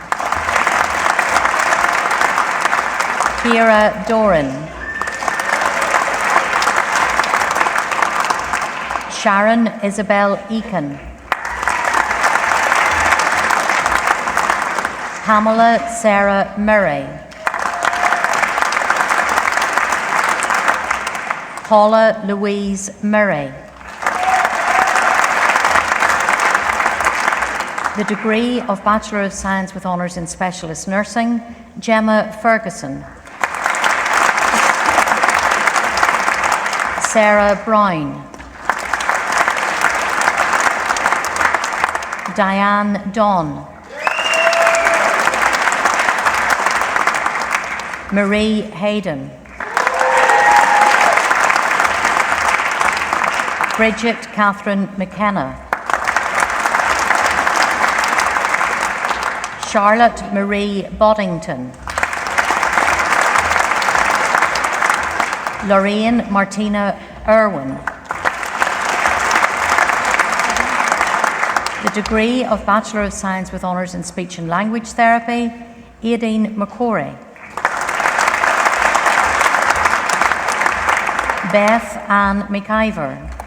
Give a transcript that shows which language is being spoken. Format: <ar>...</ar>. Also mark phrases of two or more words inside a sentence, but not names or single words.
<en>Kira Doran, Sharon Isabel Eakin, Pamela Sarah Murray, Paula Louise Murray. The degree of Bachelor of Science with Honours in Specialist Nursing, Gemma Ferguson. Sarah Brown. Diane Don. Marie Hayden. Bridget Catherine McKenna. Charlotte Marie Boddington. Lorraine Martina Irwin. The degree of Bachelor of Science with Honours in Speech and Language Therapy, Aideen McCory. Beth Ann McIver.</en>